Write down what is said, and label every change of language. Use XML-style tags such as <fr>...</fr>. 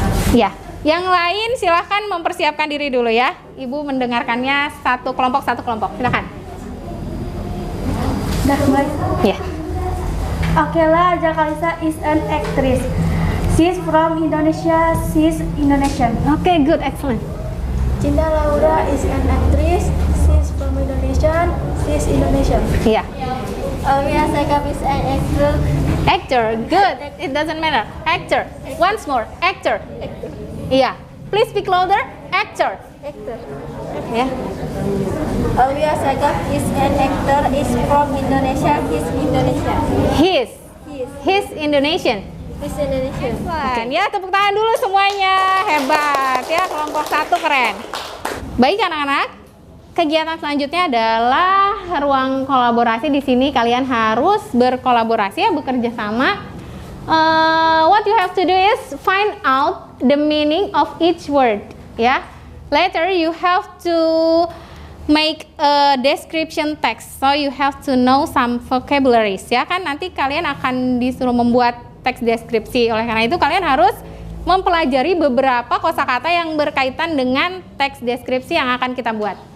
<id>Ya, yang lain silahkan mempersiapkan diri dulu ya. Ibu mendengarkannya satu kelompok. Silahkan. Udah mulai? Ya.</id> <en>Akela Jakalisa is an actress. She's from Indonesia. She's Indonesian. Okay, good, excellent. Cinta Laura is an actress. She's from Indonesia. She's Indonesian.</en> <id>Ya.</id> <en>Alia Segaf is an actor. Actor, good. It doesn't matter. Actor. Once more, actor. Iya. Please speak louder. Actor. Actor. Ya. Alia Segaf is an actor. Is from Indonesia. He's Indonesian. He's Indonesian. He's Indonesian. Excellent.</en> <id>Ya, tepuk tangan dulu semuanya. Hebat ya, kelompok 1 keren. Baik anak-anak, kegiatan selanjutnya adalah ruang kolaborasi. Di sini kalian harus berkolaborasi ya, bekerja sama.</id> <en>What you have to do is find out the meaning of each word ya. Later you have to make a description text, so you have to know some vocabularies ya kan.</en> <id>Nanti kalian akan disuruh membuat teks deskripsi. Oleh karena itu kalian harus mempelajari beberapa kosakata yang berkaitan dengan teks deskripsi yang akan kita buat.</id>